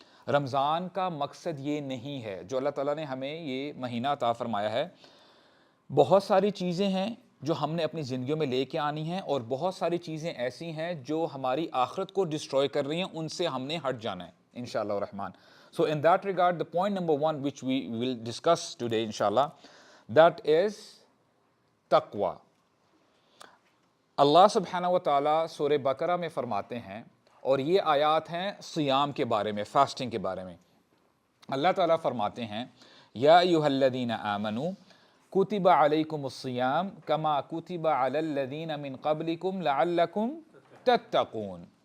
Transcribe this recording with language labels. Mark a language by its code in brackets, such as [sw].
[ur] رمضان کا مقصد یہ نہیں ہے. جو اللہ تعالیٰ نے ہمیں یہ مہینہ عطا فرمایا ہے، بہت ساری چیزیں ہیں جو ہم نے اپنی زندگیوں میں لے کے آنی ہیں، اور بہت ساری چیزیں ایسی ہیں جو ہماری آخرت کو ڈسٹروائے کر رہی ہیں، ان سے ہم نے ہٹ جانا ہے انشاءاللہ الرحمن. [en] So in that regard the point number 1 which we will discuss today inshallah, that is taqwa. [ur] اللہ سبحانہ و تعالیٰ سورہ بقرہ میں فرماتے ہیں, اور یہ آیات ہیں صیام کے بارے میں, فاسٹنگ کے بارے میں. اللہ تعالیٰ فرماتے ہیں [ar] یا ایھا الذین آمنوا کتب علیکم الصیام کما کتب علی الذین من قبلکم لعلکم تتقون.